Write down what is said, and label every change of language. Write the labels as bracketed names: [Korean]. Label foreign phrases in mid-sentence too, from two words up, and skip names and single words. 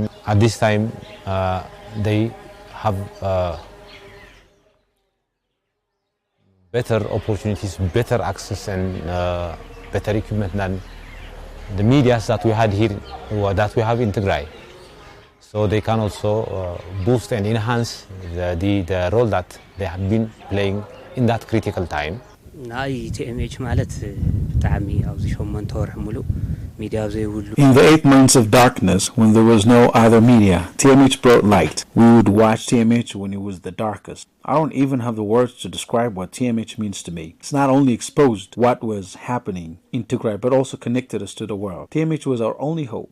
[English] At this time, they have better opportunities, better access and better equipment than the medias that we had here, that we have in Tigray. So they can also boost and enhance the role that they have been playing in that critical time. [Tigrinya] ናይ TMH ማለት ብጣዕሚ ኣብዚ 8 ወርሕ ሙሉእ ሚድያ ዘይብሉ [English] In the 8 months of darkness, when there was no other media, TMH brought light. We would watch TMH when it was the darkest. I don't even have the words to describe what TMH means to me. It's not only exposed what was happening in Tigray, but also connected us to the world. TMH was our only hope.